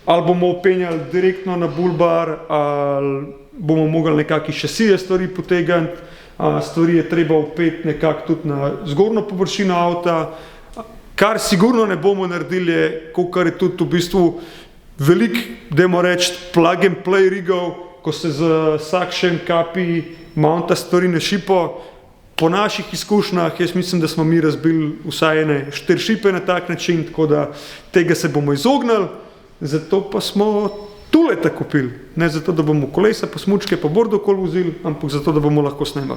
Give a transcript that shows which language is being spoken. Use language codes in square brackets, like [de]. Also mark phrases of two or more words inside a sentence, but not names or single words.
[sl] ali bomo upenjali direktno na bullbar, ali bomo mogli nekakšne šasije stvari potegniti, stvari je treba upeti nekako tudi na zgornjo površino avta. Kar sigurno ne bomo naredili je, kar je tudi v bistvu velik, dajmo reči, [en] plug and play [sl] rigov, ko se z suction kapi mounta stvari na šipo. Po naših izkušnjah, jaz mislim, da smo mi razbili vsaj 4 šipe na tak način, tako da tega se bomo izognili, zato pa smo tuleta kupili. Ne zato, da bomo kolesa, pa smučke, pa bordo okoli vozili, ampak zato, da bomo lahko snemali.